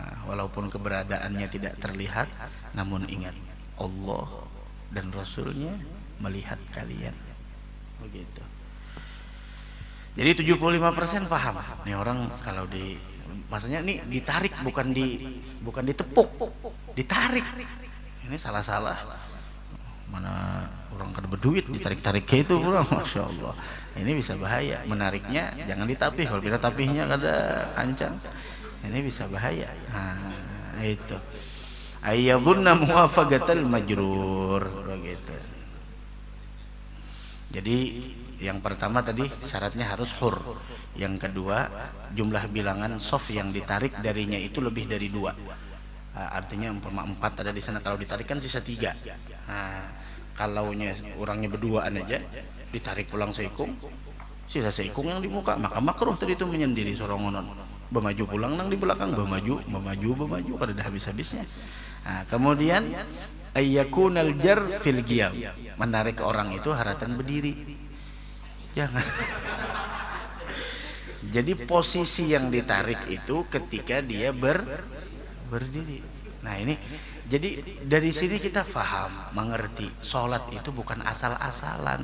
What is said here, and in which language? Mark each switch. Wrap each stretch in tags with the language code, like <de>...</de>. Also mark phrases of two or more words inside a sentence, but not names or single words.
<id>Walaupun keberadaannya tidak terlihat, namun ingat Allah dan Rasulnya melihat kalian. Begitu. Jadi 75% paham.</id> <bjn>Nih orang kalau maksudnya nih ditarik bukan ditepuk, ditarik.</bjn> <id>Ini salah-salah.</id> <bjn>Mana orang kada berduit ditarik-tarik kayak itu orang,</bjn> <ar>ما شاء الله.</ar> <id>Ini bisa bahaya.</id> <bjn>Menariknya jangan ditapih. Kalau bila tapihnya kada kancang, ini bisa bahaya.</bjn> <id>Nah, itu.</id> <ar>أن يظن موافقة المجرور</ar> <id>begitu. Jadi yang pertama tadi syaratnya harus hur. Yang kedua, jumlah bilangan sof yang ditarik darinya itu lebih dari 2. Artinya 4 ada di sana. Kalau ditarik kan sisa 3.</id> <bjn>Kalau orangnya berduaan aja ditarik pulang seikung, sisa seikung yang di muka, maka makruh tadi itu menyendiri sorongonon. Bemaju pulang nang di belakang, bemaju kada ada habis-habisnya.</bjn> <ar>Kemudian أن يكون الجار في القيام.</ar> <bjn>Menarik orang itu haratan berdiri.</bjn> <id>Jangan. Jadi posisi yang ditarik itu ketika dia berdiri. Nah ini, jadi dari sini kita paham, mengerti, sholat itu bukan asal-asalan.</id>